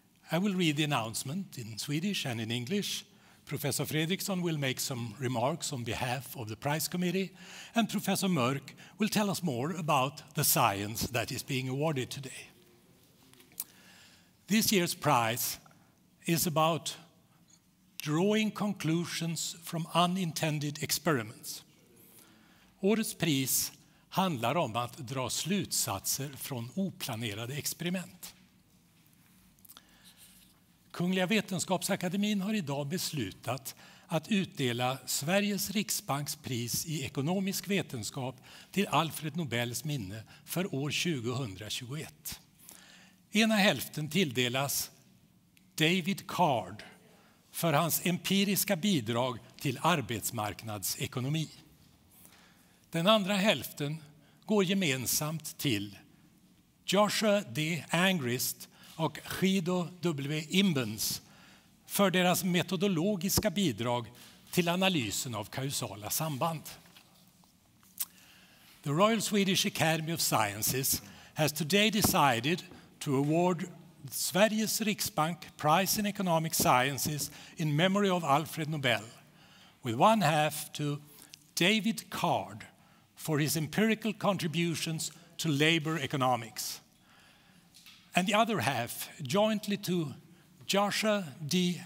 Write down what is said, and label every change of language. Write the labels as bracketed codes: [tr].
[en] I will read the announcement in Swedish and in English. Professor Fredriksson will make some remarks on behalf of the prize committee, and Professor Mörk will tell us more about the science that is being awarded today. This year's prize is about drawing conclusions from unintended experiments. [sv] Årets pris handlar om att dra slutsatser från oplanerade experiment. Kungliga Vetenskapsakademin har idag beslutat att utdela Sveriges Riksbanks pris i ekonomisk vetenskap till Alfred Nobels minne för år 2021. Ena hälften tilldelas David Card för hans empiriska bidrag till arbetsmarknadsekonomi. Den andra hälften går gemensamt till Joshua D. Angrist och Guido W. Imbens för deras metodologiska bidrag till analysen av kausala samband. [en] The Royal Swedish Academy of Sciences has today decided to award Sveriges Riksbank Prize in Economic Sciences in memory of Alfred Nobel, with one half to David Card for his empirical contributions to labor economics, and the other half jointly to Joshua D.